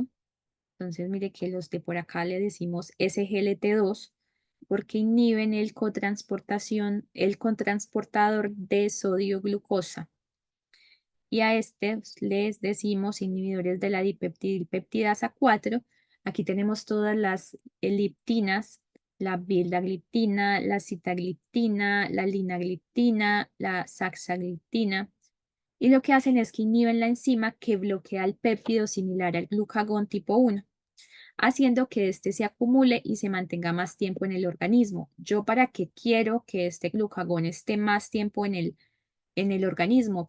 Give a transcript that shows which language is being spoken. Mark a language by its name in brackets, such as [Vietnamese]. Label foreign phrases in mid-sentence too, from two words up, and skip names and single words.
[Spanish] Entonces, mire que los de por acá le decimos SGLT2 porque inhiben el cotransportador de sodio glucosa. Y a este les decimos inhibidores de la dipeptidilpeptidasa 4. Aquí tenemos todas las liptinas, la vildagliptina, la sitagliptina, la linagliptina, la saxagliptina. Y lo que hacen es que inhiben la enzima que bloquea el péptido similar al glucagón tipo 1, haciendo que éste se acumule y se mantenga más tiempo en el organismo. ¿Yo para qué quiero que este glucagón esté más tiempo en el organismo?